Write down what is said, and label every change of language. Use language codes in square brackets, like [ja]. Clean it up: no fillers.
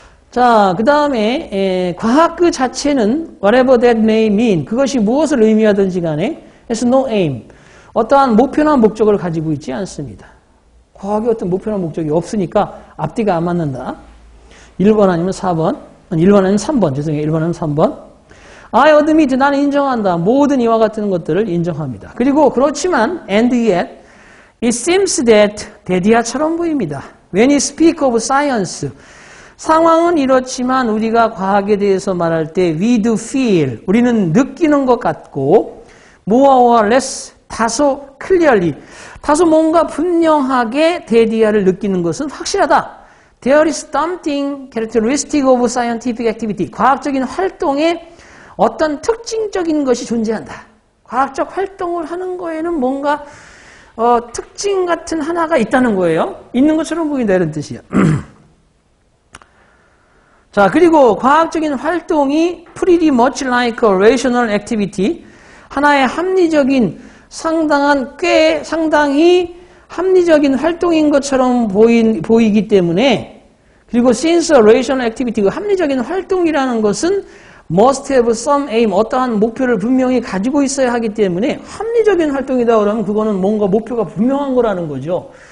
[ko] 자, 그 다음에 과학 그 자체는 [en] whatever that may mean, [ko] 그것이 무엇을 의미하든지 간에 [en] has no aim, [ko] 어떠한 목표나 목적을 가지고 있지 않습니다. 과학이 어떤 목표나 목적이 없으니까 앞뒤가 안 맞는다. 1번 아니면 4번, 1번 아니면 3번, 죄송해요. 1번 아니면 3번. [en] I admit, [ko] 나는 인정한다. 모든 이와 같은 것들을 인정합니다. 그리고 그렇지만, [en] and yet, it seems that, [ko] 데디아처럼 보입니다. [en] When you speak of science, [ko] 상황은 이렇지만 우리가 과학에 대해서 말할 때 [en] we do feel, [ko] 우리는 느끼는 것 같고 [en] more or less, [ko] 다소 clearly, 다소 뭔가 분명하게 데디아를 느끼는 것은 확실하다. [en] There is something characteristic of scientific activity. [ko] 과학적인 활동에 어떤 특징적인 것이 존재한다. 과학적 활동을 하는 거에는 뭔가 특징 같은 하나가 있다는 거예요. 있는 것처럼 보인다 이런 뜻이에요. 자, 그리고 과학적인 활동이 [en] pretty much like a rational activity. [ko] 하나의 합리적인 상당히 합리적인 활동인 것처럼 보이기 때문에, 그리고 [en] since a rational activity, [ko] 그 합리적인 활동이라는 것은 [en] must have some aim, [ko] 어떠한 목표를 분명히 가지고 있어야 하기 때문에 합리적인 활동이다 그러면 그거는 뭔가 목표가 분명한 거라는 거죠.